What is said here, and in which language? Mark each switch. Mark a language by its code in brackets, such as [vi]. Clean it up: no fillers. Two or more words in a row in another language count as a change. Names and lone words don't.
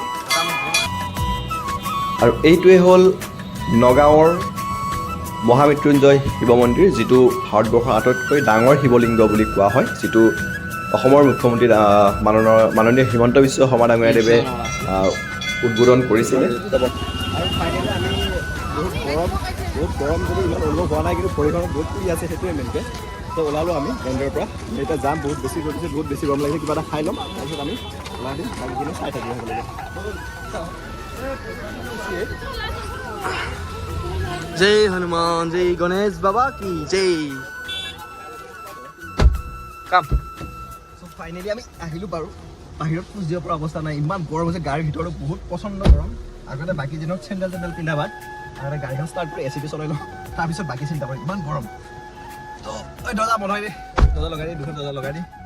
[as] আৰু এইটোৱেই হ'ল নগাঁৱৰ মহামৃত্যুঞ্জয় শিৱ মন্দিৰ, যিটো ভাৰতবৰ্ষৰ আটাইতকৈ ডাঙৰ শিৱলিংগ বুলি কোৱা হয়, যিটো অসমৰ মুখ্যমন্ত্ৰী মাননীয় হিমন্ত বিশ্ব শৰ্মা ডাঙৰীয়াদেৱে উদ্বোধন কৰিছিলে। আৰু ফাইনেলি আমি বহুত গৰম যদি ইমান অনুভৱ হোৱা নাই, কিন্তু ভৰিখনত বহুত পুৰি আছে, সেইটোৱে মেইনকৈ। ত' ওলালোঁ আমি মন্দিৰৰ পৰা। এতিয়া যাম, বহুত বেছি ৰ'দ দিছে, বহুত বেছি গৰম লাগিছে। কিবা এটা খাই ল'ম, তাৰপিছত আমি ওলাই দিম, বাকীখিনি চাই থাকিব সকলোকে। [hi] जय हनुमान, जय गणेश बाबा की जय। [as] কাম চ' ফাইনেলি আমি আহিলোঁ বাৰু। বাহিৰত খোজ দিব পৰা অৱস্থা নাই, ইমান গৰম হৈছে। গাড়ীৰ ভিতৰতো বহুত প্ৰচণ্ড গৰম। আগতে বাকী দিনত চেণ্ডেল পিন্ধা বাদ, আগতে গাড়ীখন ষ্টাৰ্ট কৰি এচিটো চলাই লওঁ, তাৰপিছত বাকী চিন্তা কৰিম, ইমান গৰম। ত' দৰ্জা বন্ধ হৈ দে, দৰ্জা লগাই দি, দুখন দৰ্জা লগাই দি।